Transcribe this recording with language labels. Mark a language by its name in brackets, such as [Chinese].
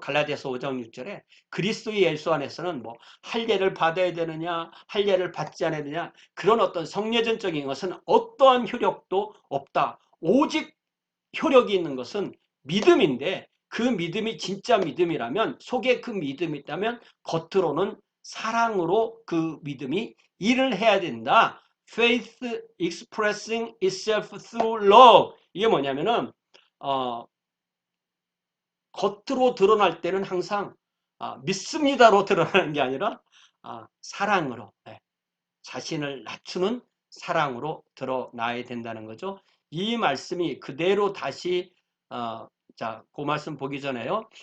[Korean] 갈라디아서 5장 6절에 그리스도의 예수 안에서는 뭐 할례를 받아야 되느냐, 할례를 받지 않아야 되느냐, 그런 어떤 성례전적인 것은 어떠한 효력도 없다. 오직 효력이 있는 것은 믿음인데, 그 믿음이 진짜 믿음이라면, 속에 그 믿음이 있다면 겉으로는 사랑으로 그 믿음이 일을 해야 된다. [English] Faith expressing itself through love. [Korean] 이게 뭐냐면은 겉으로 드러날 때는 항상 믿습니다로 드러나는 게 아니라 사랑으로, 자신을 낮추는 사랑으로 드러나야 된다는 거죠. 이 말씀이 그대로 다시 그 말씀 보기 전에요.